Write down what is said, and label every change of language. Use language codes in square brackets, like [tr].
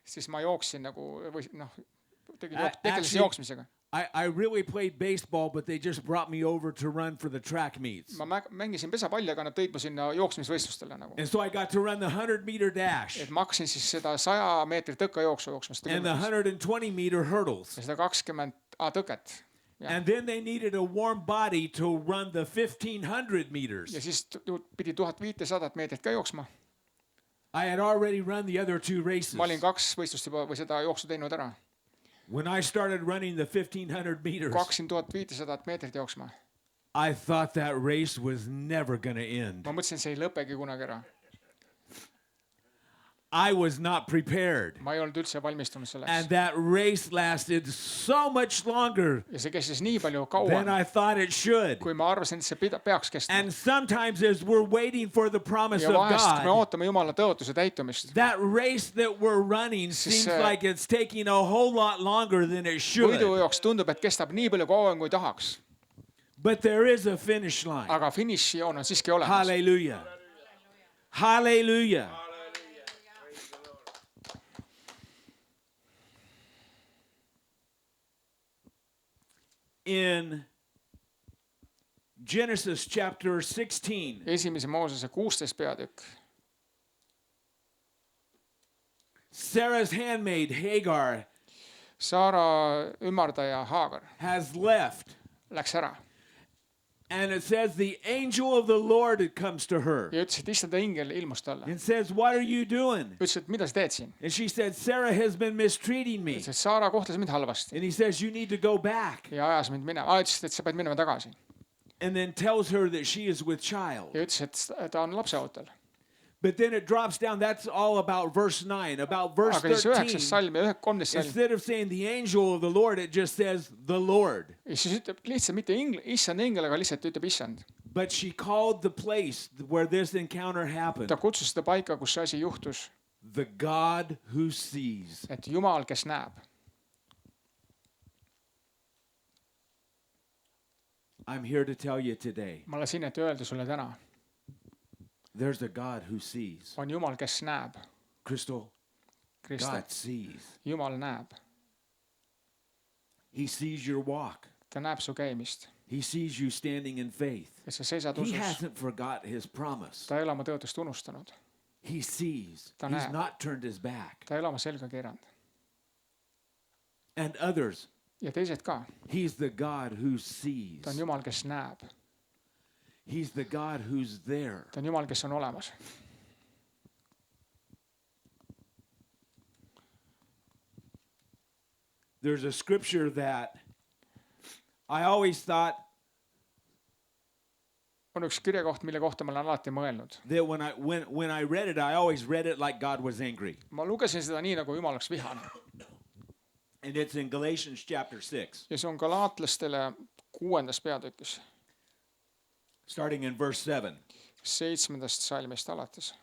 [et] siis ma jooksin nagu, või noh, tegelesin [en] Actually, [et] jooksmisega. [en] I really played baseball, but they just brought me over to run for the track meets. [et] Ma mängisin pesapalli, aga nad tõid mu sinna jooksmisvõistlustele nagu. [en] And so I got to run the 100-meter dash [et] Et ma hakkasin siis seda 100 meetrit tõkkajooksu jooksma. [en] and the 120-meter hurdles. [et] Ja seda 20 tõket. [en] And then they needed a warm body to run the 1,500 meters. [et] Ja siis pidi 1500 meetrit ka jooksma. [en] I had already run the other two races. [et] Ma olin 2 võistlust juba või seda jooksu teinud ära. [en] When I started running the 1,500 meters, [et] Kui hakkasin 1500 meetrit jooksma, [en] I thought that race was never going to end. [et] ma mõtlesin, see ei lõpegi kunagi ära. [en] I was not prepared. [et] ma ei olnud üldse valmistunud selleks. [en] And that race lasted so much longer [et] ja see kestis nii palju [en] than [et] kauem, [en] I thought it should. [et] kui ma arvasin, et see peaks kestma. [en] And sometimes as we're waiting for the promise [et] ja [en] of [et] vahest, kui me [en] God, [et] ootame Jumala tõotuse täitumist, [en] that race that we're running seems like it's taking a whole lot longer than it should. [et] võidujooks tundub, et kestab nii palju kauem, kui tahaks. [en] But there is a finish line. [et] aga finišijoon on siiski olemas. [en] Hallelujah. Hallelujah. In Genesis chapter 16, [et] esimese Moosese 16 peatükk. [en] Sarah's handmaid Hagar [et] Saara ümardaja Haagar [en] has left. [et] läks ära [en] And it says the angel of the Lord comes to her [et] ja ütles, et issanda ingel ilmus talle. [en] and says, "What are you doing?" [et] ütles, et mida sa teed siin? [en] And she said, "Sarah has been mistreating me." [et] ütles, et Saara kohtles mind halvasti [en] And he says, "You need to go back." [et] ja ajas mind minema. ütles, et sa pead minema tagasi. [en] And then tells her that she is with child. [et] ja ütles, et ta on lapseootel. [en] But then it drops down. That's all about verse 9. About verse [et] aga siis 9. 13. salm ja 13. salm. [en] Instead of saying the angel of the Lord, it just says the Lord. [et] ja siis ütleb lihtsalt mitte issand ingel, aga lihtsalt ütleb issand. [en] But she called the place where this encounter happened [et] ta kutsus seda paika, kus see asi juhtus, [en] the God who sees. [et] et Jumal, kes näeb. [en] I'm here to tell you today, [et] ma olen siin, et öelda sulle täna, [en] there's a God who sees. [et] on Jumal, kes näeb. [en] Crystal, [et] Krista, [en] God sees. [et] Jumal näeb. [en] He sees your walk. [et] ta näeb su käimist [en] He sees you standing in faith. [et] ja sa seisad [en] He [et] usus. [en] hasn't forgot his promise. [et] ta ei ole oma tõotust unustanud. [en] He sees. [et] Ta [en] He's [et] näeb. [en] not turned his back. [et] ta ei ole oma selga keeranud. [en] And others, [et] ja teised ka. [en] he's the God who sees. [et] ta on Jumal, kes näeb. [en] He's the God who's there. [et] ta on Jumal, kes on olemas. [en] There's a scripture that I always thought [et] on üks kirjakoht, mille kohta ma olen alati mõelnud. [en] that when I read it, I always read it like God was angry. [et] ma lugesin seda nii, nagu Jumal oleks vihane. [en] And it's in Galatians chapter 6, [et] ja see on galaatlastele 6. peatükis, [en] starting in verse 7. [et] 7. salmist alates.